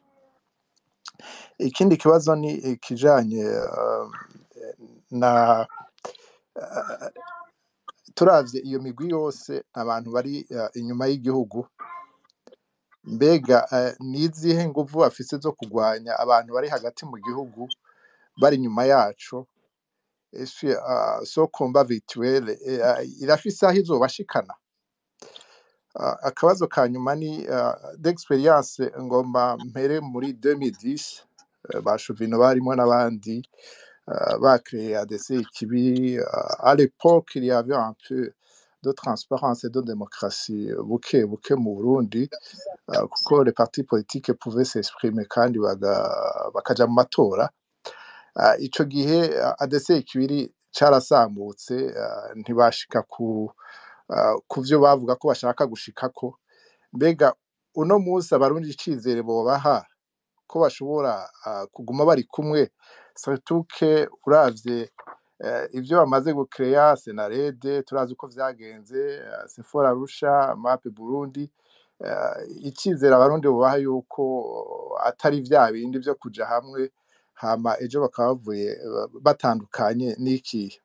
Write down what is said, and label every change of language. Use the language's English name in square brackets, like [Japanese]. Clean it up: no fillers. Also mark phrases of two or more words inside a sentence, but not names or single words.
[Rundi] Ikindi kibazo ni ikijanye na turavye iyo migwi yose abantu bari inyuma y'igihugu, mbega nizihe nguvu bafise zo kugwanya abantu bari hagati mu gihugu bari inyuma yaco? So [French] combat virtuel [Rundi] irafise aho izobashikana? Akabazo ka nyuma ni d'experience ngomba mpere muri 2010, ba Shuvino barimo n'abandi créé ADC Kibi. [French] À l'époque, il y avait un peu de transparence et de démocratie [Rundi] buke mu Burundi, [French] kuko les partis politiques pouvaient s'exprimer [Rundi] kandi bakaja mu matora. Ico gihe ADC Kibi carasambutse, ntibashika ku vyo bavuga ko bashaka gushikako. Mbega uno munsi abarundi icizere bobaha ko bashobora kuguma bari kumwe, [French] surtout que [Rundi] uravye ivyo bamaze gucrea Senarede, turazi uko vyagenze, Sefor Arusha, MAP Burundi. Icizere abarundi bobaha yuko atari vya bindi vyo kuja hamwe hama ejo bakaba bavuye batandukanye n'ikihe.